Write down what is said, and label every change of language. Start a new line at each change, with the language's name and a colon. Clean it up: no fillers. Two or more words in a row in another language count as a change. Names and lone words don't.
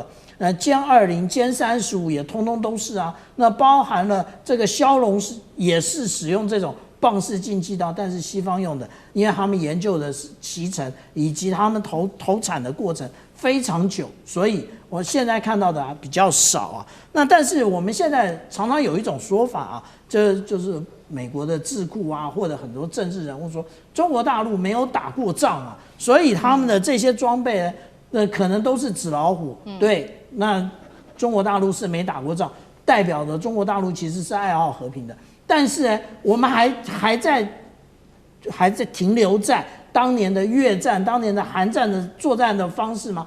Chinese: 殲20、殲35也通通都是那包含了這個梟龍也是使用這種棒式进氣道，但是西方用的，因為他們研究的是期程以及他們投產的過程非常久，所以我現在看到的比較少那但是我們現在常常有一種說法就是美國的智庫或者很多政治人物說，中國大陸沒有打過仗所以他們的這些裝備呢。可能都是紙老虎，對。那中國大陸是沒打過仗，代表着中國大陸其實是愛好和平的。但是呢，我們還在停留在當年的越戰、當年的韓戰的作戰的方式嗎？